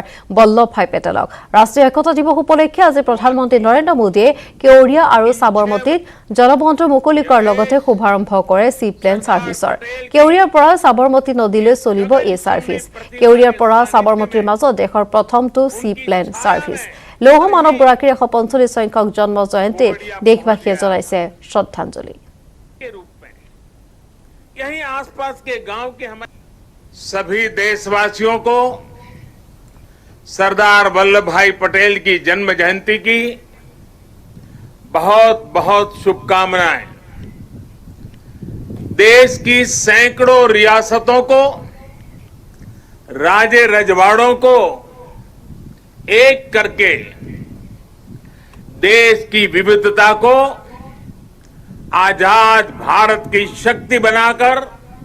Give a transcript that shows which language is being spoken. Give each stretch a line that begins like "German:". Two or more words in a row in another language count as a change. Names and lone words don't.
Assamese: বল্লভভাই পেটেলক ৰাষ্ট্ৰীয় একতা দিৱস উপলক্ষে আজি প্ৰধানমন্ত্ৰী নৰেন্দ্ৰ মোদীয়ে কেৱড়িয়া আৰু সাবৰমতীত জলবন্ধৰ মুকলি কৰাৰ লগতে শুভাৰম্ভ কৰে সি প্লেন ছাৰ্ভিচৰ কেৱড়িয়াৰ পৰা সাবৰমতী নদীলৈ চলিব এই ছাৰ্ভিচ কেৱড়িয়াৰ পৰা সাবৰমতীৰ মাজত দেশৰ প্ৰথমটো
English: sea plane service
Assamese: লৌহ মানৱগৰাকীৰ 145 সংখ্যক জন্ম জয়ন্তীত দেশবাসীয়ে জনাইছে শ্ৰদ্ধাঞ্জলি
Hindi: यहीं आसपास के गांव के हमारे सभी देशवासियों को सरदार वल्लभ भाई पटेल की जन्म जयंती की बहुत बहुत शुभकामनाएं देश की सैकड़ों रियासतों को राजे रजवाड़ों को एक करके देश की विविधता को आजाद भारत की शक्ति बनाकर